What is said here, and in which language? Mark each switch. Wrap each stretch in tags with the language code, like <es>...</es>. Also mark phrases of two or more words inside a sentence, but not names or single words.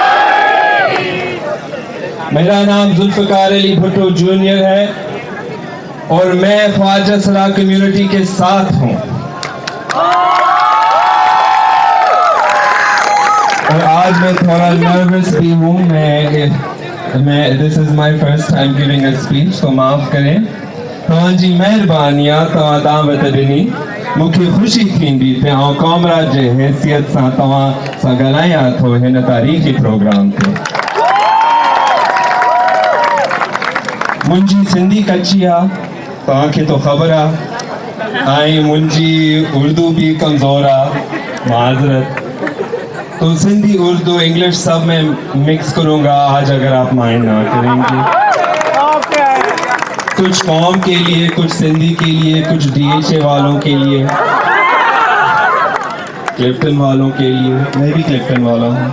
<ur>میرا نام ذوالفقار علی بھٹو جونیئر ہے اور میں خواجہ سرا کمیونٹی کے ساتھ ہوں. اور آج میں تھوڑا نروس بھی ہوں.</ur> <en>मैं this is my first time giving a speech,</en> <ur>تو معاف کریں.</ur> <sd>तव्हांजी महिरबानियां तव्हां दावत ॾिनी, मूंखे ख़ुशी थींदी पे आउं कॉमराद जे हैसियत सां तव्हां सां ॻाल्हायां थो हिन तारीख़ी प्रोग्राम ते। मुंहिंजी सिंधी कच्ची आहे, तव्हांखे तो ख़बर आहे, ऐं मुंहिंजी उर्दू भी कमज़ोर आहे, माज़रत।</sd> <ur>تو سندھی, اردو، انگلش سب میں مکس کروں گا آج اگر آپ مائنڈ نہ کریں گے. کچھ قوم کے لیے، کچھ سندھی کے لیے، کچھ DHA والوں کے لیے، کلفٹن والوں کے لیے. میں بھی کلفٹن والا ہوں.</ur>